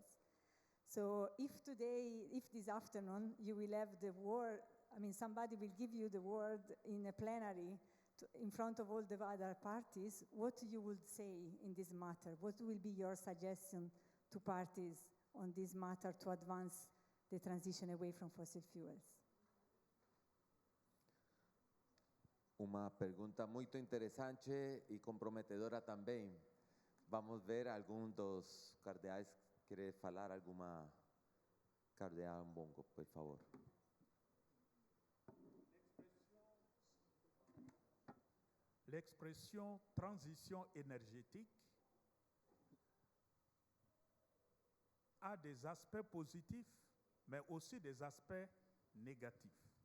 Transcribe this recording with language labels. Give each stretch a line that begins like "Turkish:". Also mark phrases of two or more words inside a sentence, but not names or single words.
English: So if this afternoon, you will have the word, somebody will give you the word in a plenary in front of all the other parties, what you would say in this matter? What will be your suggestion to parties on this matter to advance the transition away from fossil fuels?
Portuguese: Uma pergunta muito interessante e comprometedora também. Vamos ver algum dos cardeais querer falar alguma cardeal bongo, por favor.
French: L'expression transition énergétique a des aspects positifs, mais aussi des aspects négatifs.